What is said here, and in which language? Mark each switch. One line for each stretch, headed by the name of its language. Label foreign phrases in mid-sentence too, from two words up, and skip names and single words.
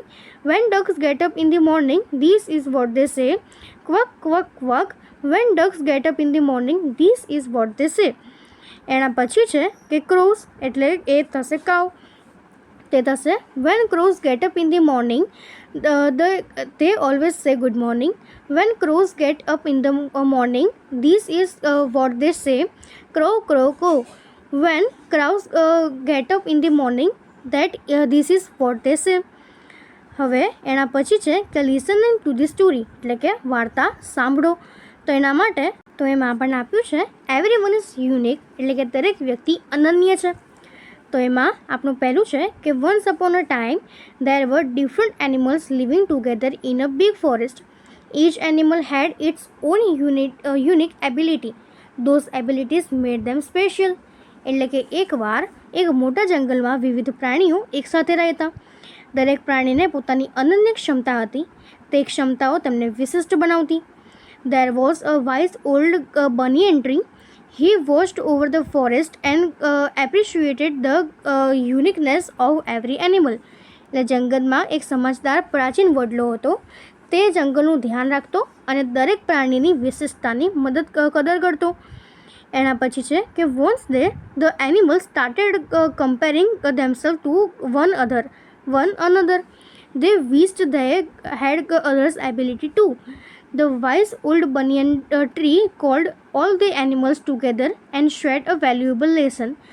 English: when ducks get up in the morning this is what they say quack quack quack. when ducks get up in the morning this is what they say.
Gujarati: એના પછી છે કે ક્રોઝ એટલે એ થશે કાવ. તે થશે
English: when crows get up in the morning they always say good morning. When crows get up in the morning this is what they say crow crow crow. When crows get up in the morning that this is what they say.
Gujarati: હવે એના પછી છે કે
English: listening to the story
Gujarati: એટલે કે વાર્તા સાંભળો. તો એના માટે તો એમાં આપણને આપ્યું છે
English: everyone is unique
Gujarati: એટલે કે દરેક વ્યક્તિ અનન્ય છે. તો એમાં આપણું પહેલું છે કે
English: once upon a time there were different animals living together in a big forest. each animal had its own unique ability. those abilities made them special
Gujarati: એટલે કે એકવાર એક મોટા જંગલમાં વિવિધ પ્રાણીઓ એકસાથે રહેતા. દરેક પ્રાણીને પોતાની અનન્ય ક્ષમતા હતી. તે ક્ષમતાઓ તેમને વિશિષ્ટ બનાવતી.
English: there was a wise old banyan tree. He watched over the forest and appreciated the uniqueness of every animal.
Gujarati: એટલે જંગલમાં એક સમજદાર પ્રાચીન વડલો હતો. તે જંગલનું ધ્યાન રાખતો અને દરેક પ્રાણીની વિશેષતાની કદર કરતો. એના પછી છે કે
English: વન્સ the animals started comparing themselves to one another. They wished they had others' ability too. The wise old banyan tree called all the animals together and shared a valuable lesson.